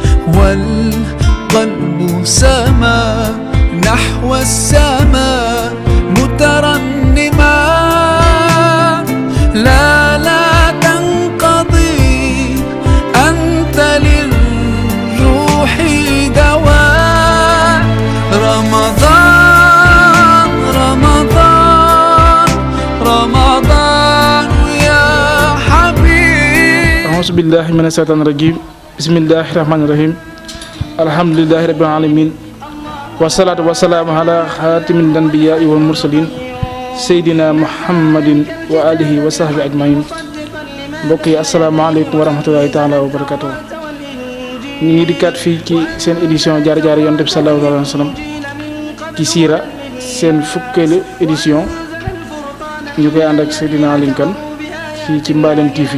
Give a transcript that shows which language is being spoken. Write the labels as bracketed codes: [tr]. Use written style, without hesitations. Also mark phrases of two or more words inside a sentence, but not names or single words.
[ar] والقلب سما نحو السماء مترنما لا تنقضي أنت للروح دواء رمضان يا حبيب. أعوذ بالله من الشيطان الرجيم. بسم الله الرحمن الرحيم. الحمد لله رب العالمين والصلاة والسلام على خاتم الأنبياء والمرسلين سيدنا محمد وآله وصحبه أجمعين. [wo] mbokk yi [ar] السلام عليكم ورحمة الله تعالى وبركاته. [wo] ñu ngi dikkaat fii ci seen édition jaar-jaar Yonent bi [ar] صلى الله عليه وسلم [wo] ci siira seen fukkeelu édition ñu koy ànd ak Seydina Alioune Kane fii ci Mbalem TV.